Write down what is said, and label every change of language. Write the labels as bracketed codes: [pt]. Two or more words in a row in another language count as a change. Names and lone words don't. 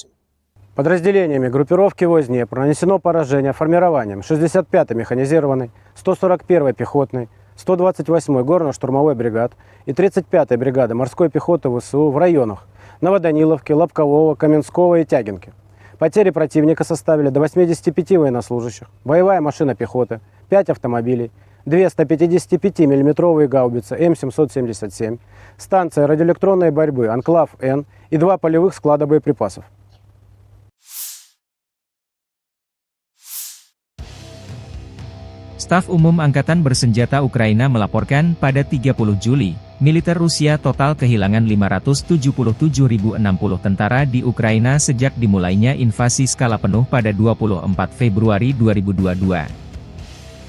[ru] Подразделениями группировки войск Днепр нанесено поражение формированием 65-й механизированной, 141-й пехотной, 128-й горно-штурмовой бригад и 35-й бригады морской пехоты ВСУ в районах Новоданиловки, Лобкового, Каменского и Тягинки. Потери противника составили до 85 военнослужащих, боевая машина пехоты, 5 автомобилей, 2 155 мм гаубицы М777, станция радиоэлектронной борьбы «Анклав-Н» и 2 полевых склада боеприпасов. [id] Staf Umum Angkatan Bersenjata Ukraina melaporkan pada 30 Juli, militer Rusia total kehilangan 577.060 tentara di Ukraina sejak dimulainya invasi skala penuh pada 24 Februari 2022.